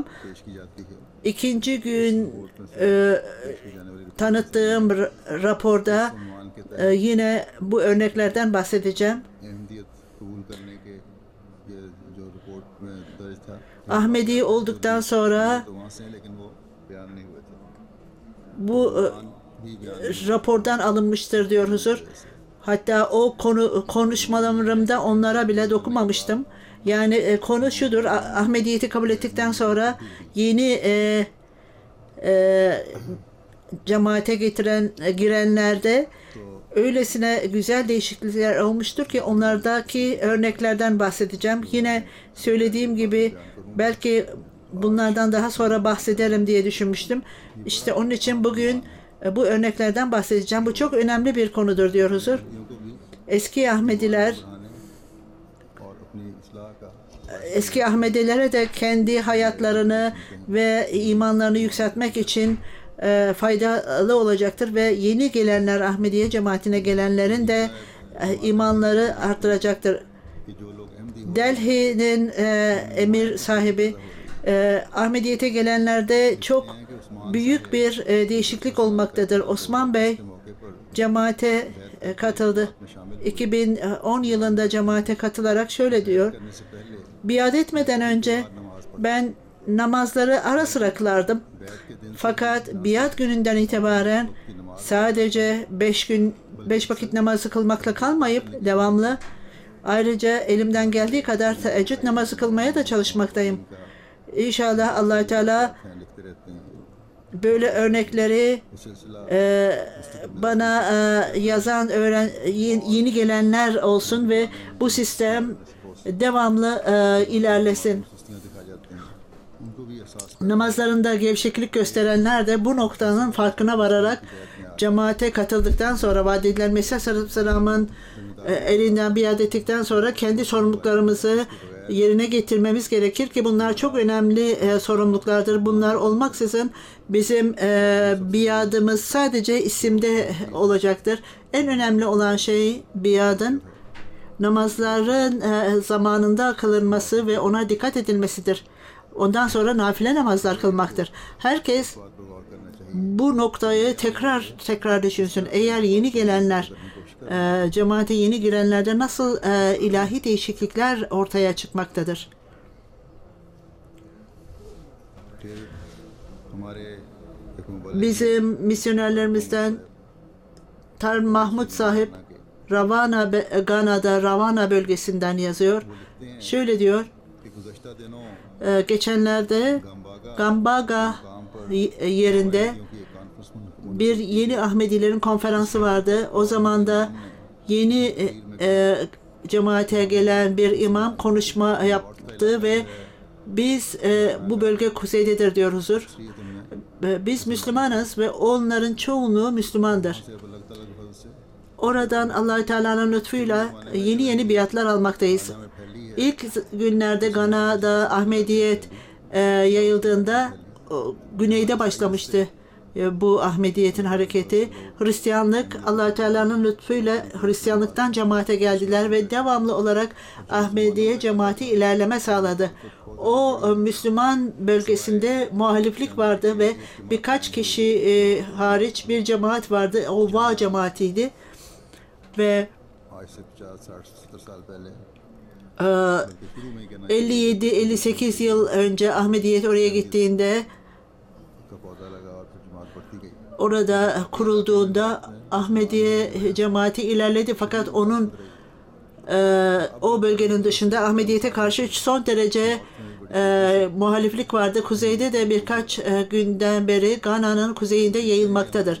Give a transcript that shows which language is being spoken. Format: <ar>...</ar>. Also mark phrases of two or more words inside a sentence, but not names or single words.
<tr>İkinci gün tanıttığım raporda yine bu örneklerden bahsedeceğim. Ahmedi olduktan sonra</tr> <ur>تو وہاں سے ہیں، لیکن وہ بیان نہیں ہوئے تھے.</ur> <tr>bu</tr> <ur>بھی بیان</ur> <tr>rapordan alınmıştır diyor huzur. Hatta o konuşmalarımda onlara bile dokunmamıştım. Yani konu şudur: Ahmediyeti kabul ettikten sonra yeni cemaate girenlerde öylesine güzel değişiklikler olmuştur ki onlardaki örneklerden bahsedeceğim. Yine söylediğim gibi belki bunlardan daha sonra bahsederim diye düşünmüştüm. İşte onun için bugün bu örneklerden bahsedeceğim. Bu çok önemli bir konudur diyor huzur. Eski Ahmediler,</tr> <ur>اور اپنی اصلاح کا</ur> <tr>eski Ahmedilere de kendi hayatlarını ve imanlarını yükseltmek için faydalı olacaktır ve yeni gelenler, Ahmediye cemaatine gelenlerin de imanları arttıracaktır.</tr> <ur>کہ جو لوگ احمدی</ur> <tr>Delhi'nin emir sahibi, Ahmediyete gelenlerde çok büyük bir değişiklik olmaktadır. Osman Bey</tr> <ur>موقع پر</ur> <tr>cemaate katıldı. 2010 yılında cemaate katılarak şöyle diyor:</tr> <ur>کرنے سے پہلے</ur> <tr>biat etmeden önce ben namazları ara sıra kılardım. Fakat biat gününden itibaren sadece 5 vakit namazı kılmakla kalmayıp devamlı, ayrıca elimden geldiği kadar teheccüd namazı kılmaya da çalışmaktayım. İnşallah Allah Teala</tr> <ur>لکھتے رہتے ہیں.</ur> <tr>böyle örnekleri</tr> <ur>یہ سلسلہ</ur> <tr>bana yazan yeni gelenler olsun ve bu sistem devamlı ilerlesin.</tr> <ur>سستیاں دکھائی جاتی ہیں، ان کو بھی احساس</ur> <tr>Namazlarında gevşeklik gösterenler de bu noktanın farkına vararak cemaate katıldıktan sonra, vaat edilen Mesih Aleyhisselam'ın elinden biat ettikten sonra kendi sorumluluklarımızı yerine getirmemiz gerekir ki bunlar çok önemli sorumluluklardır. Bunlar olmaksızın bizim biadımız sadece isimde olacaktır. En önemli olan şey biadın namazların zamanında kılınması ve ona dikkat edilmesidir. Ondan sonra nafile namazlar kılmaktır. Herkes</tr> <ur>پر غور کرنا چاہیے.</ur> <tr>bu noktayı tekrar düşünsün. Eğer yeni gelenler, cemaate yeni girenlerde nasıl ilahi değişiklikler ortaya çıkmaktadır.</tr> <ur>پھر ہمارے ایک مبلغ</ur> <tr>Bizim misyonerlerimizden Tar Mahmud sahip Gana'da Ravana bölgesinden yazıyor. Şöyle diyor:</tr> <ur>کہ گزشتہ دنوں</ur> <tr>geçenlerde Gambaga yerinde</tr> <ur>کی ایک کانفرنس میں</ur> <tr>bir yeni Ahmedilerin konferansı vardı. O zaman da yeni cemaate gelen bir imam konuşma yaptı ve biz bu bölge kuzeydedir diyor huzur. Biz Müslümanız ve onların çoğunluğu Müslümandır.</tr> <ur>سے اللہ تعالیٰ کے فضل سے</ur> <tr>Oradan Allah-u Teala'nın lütfuyla yeni biatlar almaktayız. İlk günlerde Gana'da Ahmediyet yayıldığında güneyde başlamıştı bu Ahmediyetin hareketi. Hristiyanlık, Allah-u Teala'nın lütfuyla Hristiyanlıktan cemaate geldiler ve devamlı olarak Ahmediye cemaati ilerleme sağladı. O Müslüman bölgesinde muhaliflik vardı ve birkaç kişi hariç bir cemaat vardı. O Va cemaatiydi ve</tr> <ur>آج سے 50-60-70 سال پہلے e, بلکہ شروع میں ہی کہنا</ur> <tr>57-58 yıl önce Ahmediyet oraya gittiğinde,</tr> <ur>کا پودا لگا اور پھر جماعت بڑھتی گئی.</ur> <tr>orada kurulduğunda Ahmediye cemaati ilerledi, fakat onun o bölgenin dışında Ahmediyete karşı son derece muhaliflik vardı. Kuzeyde de birkaç günden beri Gana'nın kuzeyinde yayılmaktadır.</tr>